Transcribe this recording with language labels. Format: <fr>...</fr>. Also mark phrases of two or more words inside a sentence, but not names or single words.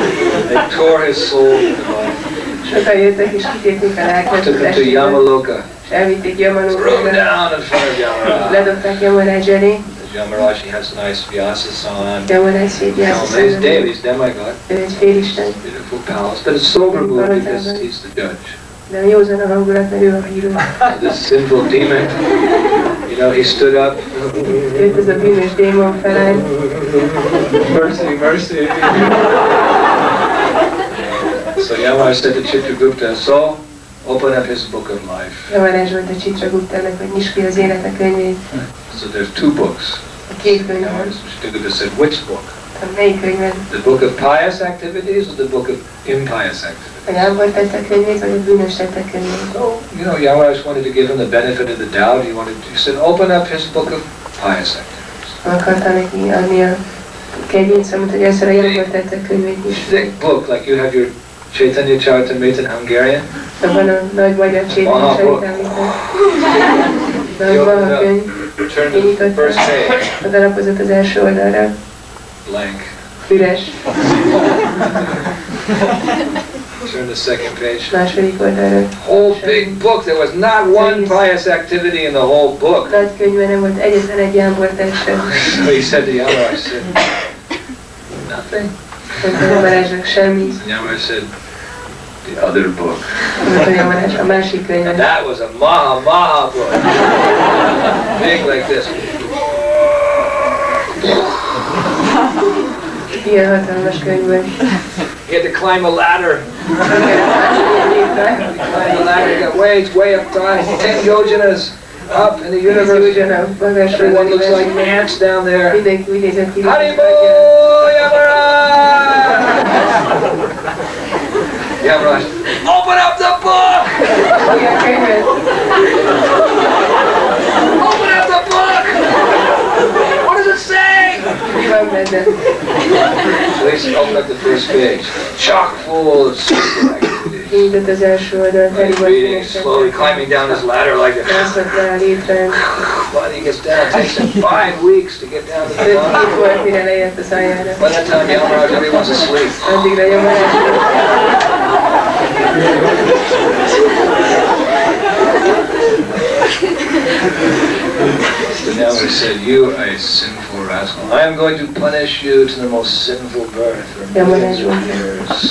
<en>They tore his soul from the body.</en> <hu>Sokan jöttek és kitépték a lelket.</hu> <en>Took him to Yamaloka.</en> <hu>És elvitték Yamalokra.</hu> <en>Threw him down in front of Yamaraj.</en> <hu>Ledobták Yamaraj elé.</hu> <en>Yamaraj, he has a nice vyasa-san.</en> <hu>Yamaraj szép Vyasa-san.</hu> <en>He's Dev, he's demigod.</en> <hu>Ő egy félisten.</hu> <en>Beautiful palace, but it's sober mood because he's the judge.</en> <hu>De a józan a hangulat, mert ő a hírő.</hu> <en>This sinful demon, you know, he stood up.</en> <hu>Jött ez a bűnös démon felállt.</hu> <en>Mercy, mercy. So Yamaraj said to Chitragupta, so open up his book of life.</en> <hu>Yamaraj mondta Chitraguptának, hogy nyisd ki az élete könyvét.</hu> <en>So there's two books.</en> <hu>A két könyv van.</hu> <en>Chitragupta said, which book?</en> <hu>Melyik könyvet?</hu> <en>The book of pious activities or the book of impious activities?</en> <hu>A jámbor tettek könyvét, vagy a bűnös tettek könyvét?</hu> <en>So, you know, Yamaraj wanted to give him the benefit of the doubt. He said, open up his book of pious activities.</en> <hu>Akarta neki adni a kegyét, szóval mondta, hogy először a jámbor tettek könyvét is.</hu> <en>Thick book, like you have your Chaitanya Charitamrita in Hungarian.</en> <hu>Abban a nagy magyar Chaitanya Charitamrita. Nagy maha könyv. Kinyitottam, odalapozott az első oldalra.</hu> <en>Blank.</en> <hu>Üres.</hu> <en>Turn the second page.</en> <hu>Második oldalra.</hu> <en>Whole big book. There was not one pious activity in the whole book.</en> <hu>Nagy könyvben nem volt egyetlen egy jámbor tett sem.</hu> <en>So he said to Yamaraj, nothing.</en> <hu>Mondta Yamarajnak semmi.</hu> <en>Yamaraj said, the other book.</en> <hu>Mondta Yamaraj a másik könyvet.</hu> <en>And that was a maha book. Big like this.</en> <hu>Ilyen hatalmas könyv volt.</hu> <en>He had to climb a ladder. Climb the ladder. He got it's way up top. 10 yojanas up in the universe. Everyone looks like ants down there.</en> <hu>Mindenki úgy nézett ki.</hu> <en>Haribo Yamaraj! Yamaraj, open up the book!</en> <hu>Ilyen könyvet.</hu> <en>Open up the book! What does it say?</en> <hu>Mi van benne?</hu> <en>So he opened up the first page. Chock full of sinful activities.</en> <hu>Kinyitott az első oldalt,</hu> <en>He's reading, slowly climbing down his ladder like this.</en> <hu>Mászott rá a létrán.</hu> <en>When he gets down, it takes him 5 weeks to get down to the</en> <hu>5</hu> <en>bottom.</en> <hu>hét volt, mire leért az aljára.</hu> <en>By that time, Yamaraj, everyone's asleep.</en> <hu>Addigra Yamaraj.</hu> <en>So Yamaraj said, you are a sinful rascal. I am going to punish you to the most sinful birth for millions of years.</en>